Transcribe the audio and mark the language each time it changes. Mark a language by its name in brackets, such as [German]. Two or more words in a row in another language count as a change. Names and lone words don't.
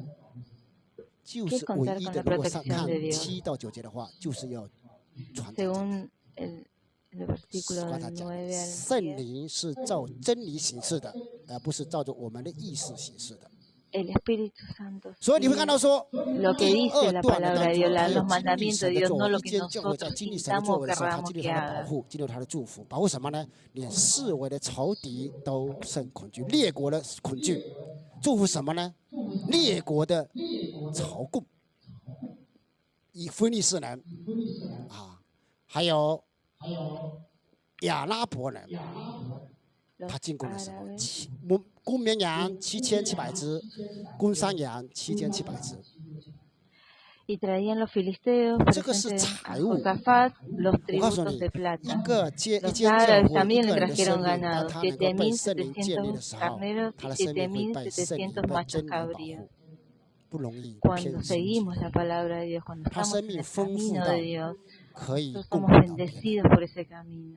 [Chinese] 就是唯一的。如果看7到9节的话，就是要传讲真理。刚才讲，圣灵是照真理行事的，而不是照着我们的意识行事的。所以你会看到说， [Spanish] lo que dice la palabra de Dios, los mandamientos de Dios, no lo que [Chinese] 教会在 [Spanish] nosotros [Chinese] 经历神的作 [Spanish] sintamos [Chinese] 为的时候，他 [Spanish] querramos [Chinese] 经历 [Spanish] que [Chinese] 他的保 [Spanish] haga. [Chinese] 护，经历他的祝福，保护什么呢？连四围的仇敌都甚恐惧，列国的恐惧，祝福什么呢？列国的朝贡，以非利士人啊，还有亚拉伯人。他进贡了什么？公绵羊7700只，公山羊7700只。 [Spanish] Y traían los filisteos presentes a Josafat los tributos de plata. Los árabes también le trajeron ganado, 7.700 carneros y 7.700 machos cabríos. Cuando seguimos la palabra de Dios, cuando estamos en el camino de Dios, nosotros somos bendecidos por ese camino.